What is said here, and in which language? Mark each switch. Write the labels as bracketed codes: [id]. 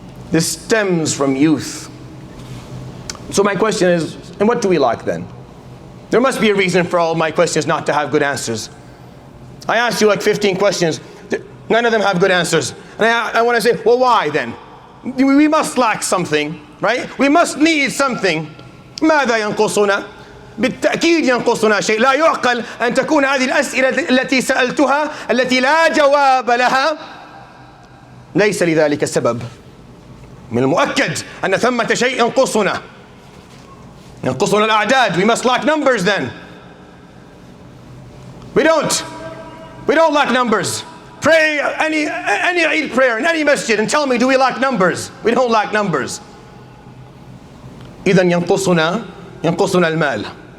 [en] This stems from youth. So my question is, and what do we lack then? There must be a reason for all my questions not to have good answers. I asked you like 15 questions. None of them have good answers. And I want to say, well, why then? We must lack something, right? We must need something. [ar] ماذا ينقصنا؟ بالتأكيد ينقصنا شيء. لا يعقل أن تكون هذه الأسئلة التي سألتها التي لا جواب لها ليس لذلك سبب. من المؤكد أن ثمة شيء ينقصنا. ينقصنا الأعداد. [en] We must lack numbers then. We don't lack numbers. Pray any Eid prayer in any masjid and tell me, do we lack numbers? We don't lack numbers. [ar] إذن ينقصنا المال.